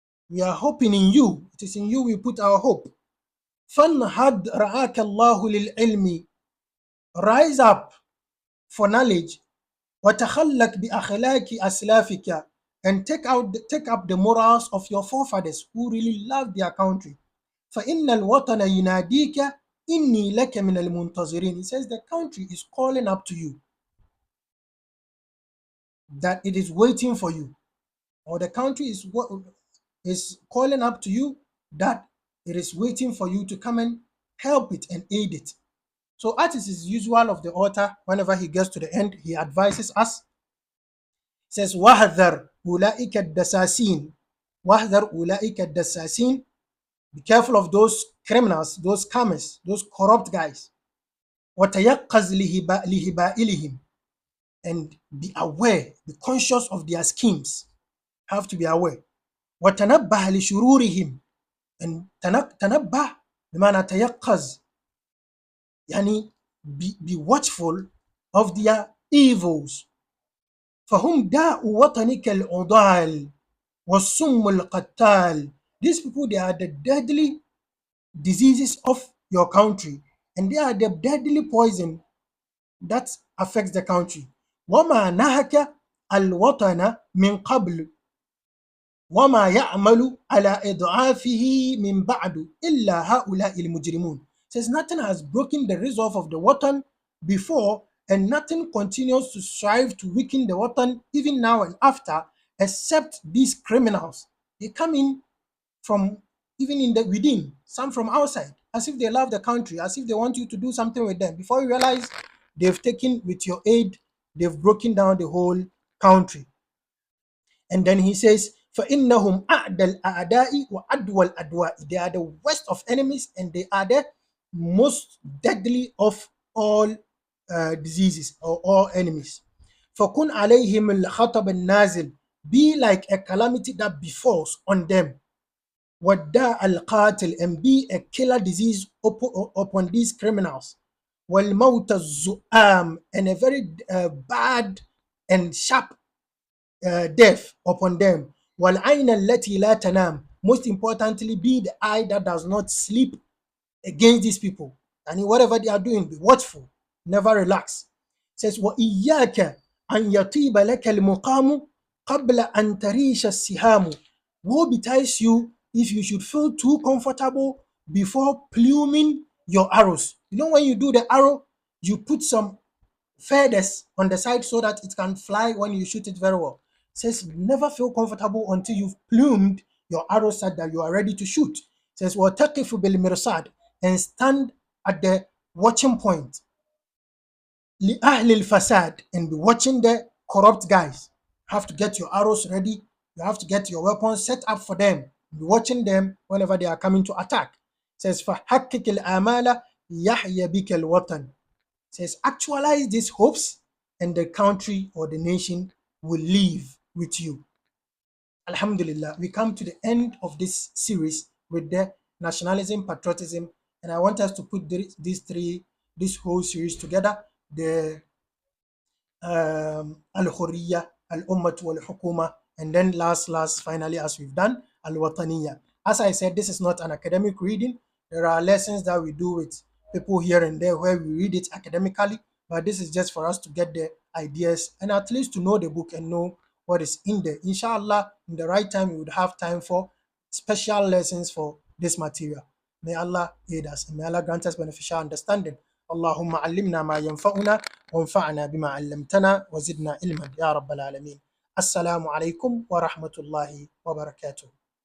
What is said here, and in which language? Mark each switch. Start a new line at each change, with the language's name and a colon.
English: We are hoping in you. It is in you we put our hope.
Arabic: فانهض رعاك الله للعلم,
English: rise up for knowledge.
Arabic: وتخلق بأخلاق أسلافك,
English: and take up the morals of your forefathers who really loved their country.
Arabic: فإن الوطن يناديك إني لك من المنتظرين.
English: He says the country is calling up to you, that it is waiting for you, or the country is calling up to you, that it is waiting for you to come and help it and aid it. So as is usual of the author, whenever he gets to the end, he advises us. He says,
Arabic: وَحْذَرْ أُولَٰئِكَ الدَّسَاسِينَ, وَحْذَرْ أُولَٰئِكَ الدَّسَاسِينَ,
English: be careful of those criminals, those scammers, those corrupt guys.
Arabic: وَتَيَقَّزْ لِهِبَائِلِهِمْ,
English: and be aware, be conscious of their schemes. Have to be aware.
Arabic: وَتَنَبَّهْ لِشُرُورِهِمْ,
English: and
Arabic: تنبه بمعنى تيقظ, يعني
English: be watchful of their evils.
Arabic: فهم داء وطنك العضال والسم القتال.
English: These people, they are the deadly diseases of your country, and they are the deadly poison that affects the country.
Arabic: وما نهك الوطن من قبل وما يعمل على إضعافه من بعد إلا هؤلاء المجرمون.
English: Says nothing has broken the resolve of the watan before, and nothing continues to strive to weaken the watan even now and after, except these criminals. They come in from even in the within, some from outside, as if they love the country, as if they want you to do something with them. Before you realize, they've taken with your aid, they've broken down the whole country. And then he says,
Arabic: فَإِنَّهُمْ أَعْدَى الْأَعْدَاءِ وَأَدْوَى الْأَدْوَاءِ.
English: They are the worst of enemies, and they are the most deadly of all diseases, or all enemies.
Arabic: فَكُنْ عَلَيْهِمُ الْخَطَبَ النَّازِلِ,
English: be like a calamity that befalls on them.
Arabic: وَالدَّاءَ الْقَاتِلِ,
English: and be a killer disease upon these criminals.
Arabic: وَالْمَوْتَ الزُّؤَامِ,
English: and a very bad and sharp death upon them.
Arabic: وَالْعَيْنَ الَّتِي لَا تَنَامُ,
English: most importantly, be the eye that does not sleep against these people. And whatever they are doing, be watchful, never relax. It says,
Arabic: وَإِيَّاكَ أَنْ يَطِيبَ لَكَ الْمُقَامُ قَبْلَ أَنْ تَرِيشَ السِّهَامُ.
English: Woe betides you if you should feel too comfortable before pluming your arrows. You know, when you do the arrow, you put some feathers on the side so that it can fly when you shoot it very well. It says never feel comfortable until you've plumed your arrow such that you are ready to shoot. It says
Arabic: وَتَقِفُ بِالْمِرْصَادِ,
English: and stand at the watching point.
Arabic: لِأَهْلِ الْفَسَادِ,
English: and be watching the corrupt guys. You have to get your arrows ready. You have to get your weapons set up for them. Be watching them whenever they are coming to attack. It says
Arabic: فَحَقِّقِ الْآمَالَ يَحْيَ بِكَ الْوَطَنِ.
English: Says actualize these hopes, and the country or the nation will live with you. Alhamdulillah, we come to the end of this series with the nationalism, patriotism, and I want us to put this whole series together: the al-hurriya, al-ummat wal-hukuma, and then last finally, as we've done, al-wataniya. As I said, this is not an academic reading. There are lessons that we do with people here and there where we read it academically, but this is just for us to get the ideas and at least to know the book and know what is in there. Inshallah, in the right time, we would have time for special lessons for this material. May Allah aid us, and may Allah grant us beneficial understanding.
Arabic: اللهم علمنا ما ينفعنا وانفعنا بما علمتنا وزدنا علما يا رب العالمين. السلام عليكم ورحمة الله وبركاته.